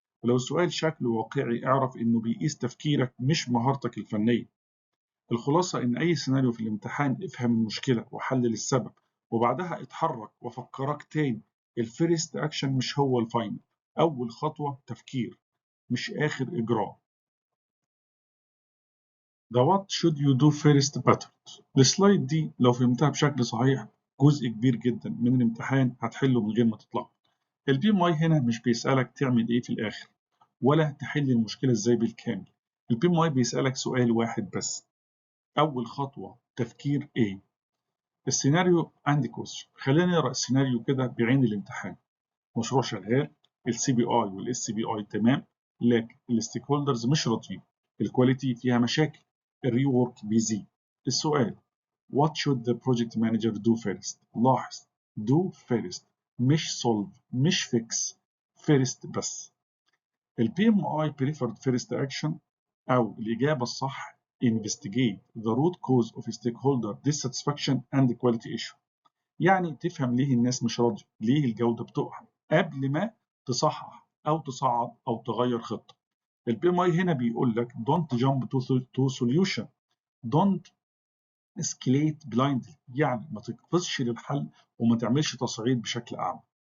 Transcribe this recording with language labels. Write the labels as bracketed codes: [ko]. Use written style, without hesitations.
[ar] ولو السؤال شكله واقعي اعرف انه بيقيس تفكيرك مش مهارتك الفنية. الخلاصة إن أي سيناريو في الامتحان افهم المشكلة وحلل السبب وبعدها اتحرك وفكرك تاني. الفيرست أكشن مش هو الفاينل. أول خطوة تفكير مش آخر إجراء. [en] The what should you do first pattern. [ar] السلايد دي لو فهمتها بشكل صحيح جزء كبير جدا من الامتحان هتحله من غير ما تطلع. البي ام اي هنا مش بيسألك تعمل ايه في الآخر ولا تحل المشكلة ازاي بالكامل. البي ام اي بيسألك سؤال واحد بس. أول خطوة تفكير ايه؟ السيناريو عندي كويستشن. خلينا نقرا السيناريو كده بعين الامتحان. مشروع شغال، السي بي اي والاس بي اي تمام، لكن الستيك هولدرز مش راضيين، الكواليتي فيها مشاكل، الري وورك بيزيد. السؤال [en] what should the project manager do first. [ar] لاحظ [en] do first مش solve مش fix، first بس. البي ام اي preferred first action [ar] أو الإجابة الصح [en] investigate the root cause of stakeholder dissatisfaction and quality issue. [ar] يعني تفهم ليه الناس مش راضية، ليه الجودة بتقع قبل ما تصحح أو تصعد أو تغير خطة. البي ام اي هنا بيقول لك [en] don't jump to solution don't escalate blindly، [ar] يعني ما تقفزش للحل وما تعملش تصعيد بشكل أعمى.